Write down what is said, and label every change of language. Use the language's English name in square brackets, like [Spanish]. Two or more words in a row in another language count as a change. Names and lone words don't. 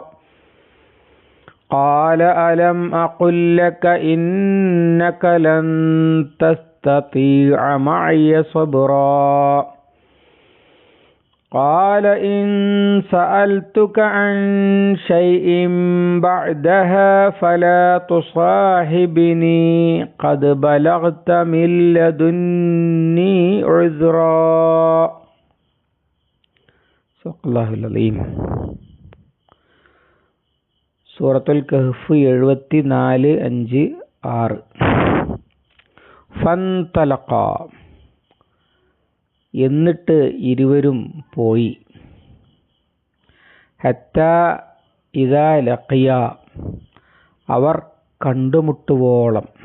[Arabic] قال ألم أقل لك إنك لن تستطيع معي صبرا قال إن سألتك عن شيء بعدها فلا تصاحبني قد بلغت من لدني عذرا. صدق الله العظيم. [Malayalam] സൂറത്തുൽ കഹ്ഫ് 74, 5, 6. ഫന്തലഖ, എന്നിട്ട് ഇരുവരും പോയി. [Arabic] حتى إذا لقيا, [Malayalam] അവർ കണ്ടുമുട്ടുവോളം.